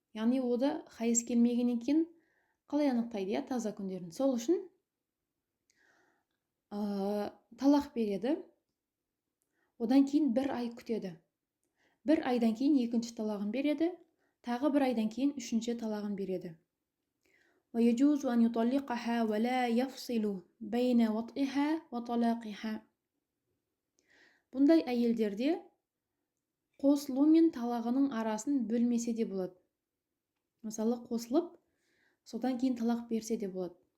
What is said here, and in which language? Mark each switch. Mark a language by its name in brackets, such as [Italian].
[Kazakh] Яғни ода хайыз келмегеннен кейін қалай анықтайды, таза күндерін. Сол үшін талақ береді. Одан кейін бір ай күтеді. Бір айдан кейін екінші талағын береді. Тағы бір айдан кейін үшінші талағын береді. [Arabic] ويجوز أن يطلقها ولا يفصل بين وطئها وطلاقها. [Kazakh] Бұндай әйелдерде қосылу мен талағының арасын бөлмесе де болады. Мысалы, қосылып, содан кейін талақ берсе де болады.